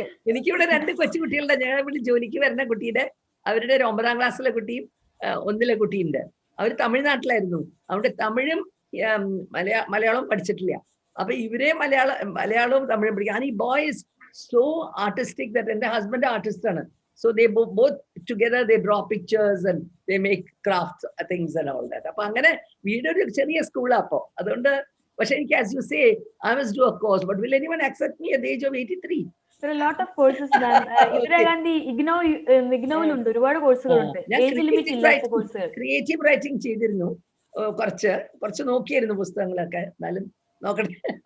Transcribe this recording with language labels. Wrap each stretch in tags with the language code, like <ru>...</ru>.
<ml>എനിക്കിവിടെ 2 കൊച്ചുകുട്ടികളുടെ, ഞാൻ ഇവിടെ ജോലിക്ക് വരുന്ന കുട്ടിയുടെ, അവരുടെ ഒരു 9ാം ക്ലാസ്സിലെ കുട്ടിയും 1ലെ കുട്ടിയുണ്ട്. അവർ തമിഴ്നാട്ടിലായിരുന്നു. അവിടെ തമിഴും മലയാളവും പഠിച്ചിട്ടില്ല. അപ്പൊ ഇവരെ മലയാളവും തമിഴും പഠിക്കും. ആൻഡ് ഈ</ml> <en>boy is so artistic that</en> <ml>എന്റെ ഹസ്ബൻഡ് ആർട്ടിസ്റ്റ് ആണ്.</ml> <en>So they both together they draw pictures and they make crafts things and all that.</en> <ml>അപ്പൊ അങ്ങനെ വീടൊരു ചെറിയ സ്കൂളാ. അപ്പൊ അതുകൊണ്ട് പക്ഷെ എനിക്ക്,</ml> <en>as you say, I must do a course, but will anyone accept me at the age of 83? There are a lot of courses, ma'am.</en> <ml>Indira Gandhi ഇഗ്നോയിലുണ്ട് ഒരുപാട് കോഴ്സുകളുണ്ട്, ഏജ് ലിമിറ്റ് ഇല്ലാത്ത കോഴ്സുകൾ. ക്രിയേറ്റീവ് റൈറ്റിംഗ് ചെയ്തിരുന്നു, കുറച്ച് നോക്കിയായിരുന്നു പുസ്തകങ്ങളൊക്കെ, എന്നാലും നോക്കട്ടെ.</ml>